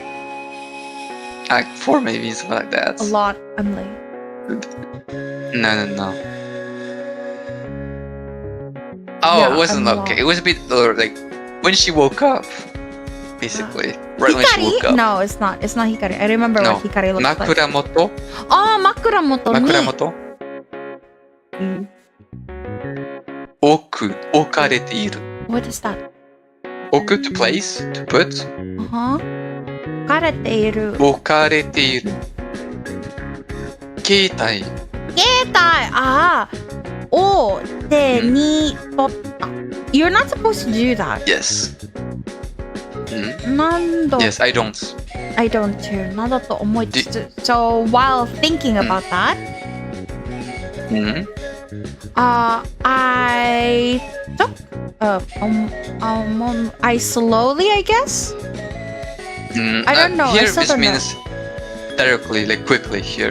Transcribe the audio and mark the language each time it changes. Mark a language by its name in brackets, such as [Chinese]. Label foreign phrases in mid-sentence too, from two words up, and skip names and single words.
[English] 4 maybe, something like that. A lot. I'm late. No. Oh, Yeah, it wasn't I'm okay. lost. It was a bit like when she woke up, basically. Right when she woke Hikari? up. No, it's not. It's not Hikari. I remember No. what Hikari looks like. [Japanese] Makuramoto. Oh, 枕元に. 枕元。置く. 置かれている. [English] What is that? Oku to place, to put. [Japanese] Uh-huh. かれている. 置かれている。携帯。携帯。あ。を手に取った. [English] You're not supposed to do that. Yes. [Japanese] Nando. [English] Yes, I don't. I don't too. [Japanese] などと思いつつ. [English] So while thinking about that, I took I slowly, I guess. I don't know. I Here still this don't know. means directly, like quickly here.